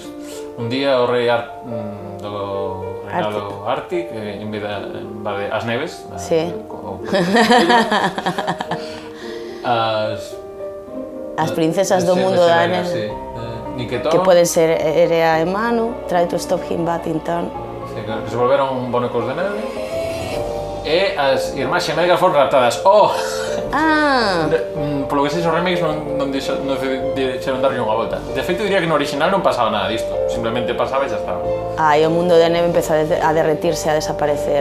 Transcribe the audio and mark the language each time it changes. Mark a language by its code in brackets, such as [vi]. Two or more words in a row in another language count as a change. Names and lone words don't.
[gl] Un día o rei do reinado Arctic invade as neves. Sí. As princesas do mundo da neve. Sí. Niquetón. Que poden ser Erea e Manu, [en] try to stop him Battington. [gl] Sí, que se volveron bonecos de neve. E as irmás xemelgas foron raptadas. Oh! Ah! Polo que sei, os remakes non deixaron darlle unha volta. De feito, diría que no original non pasaba nada disto. Simplemente pasaba e xa estaba. E o mundo de neve empezou a derretirse, a desaparecer.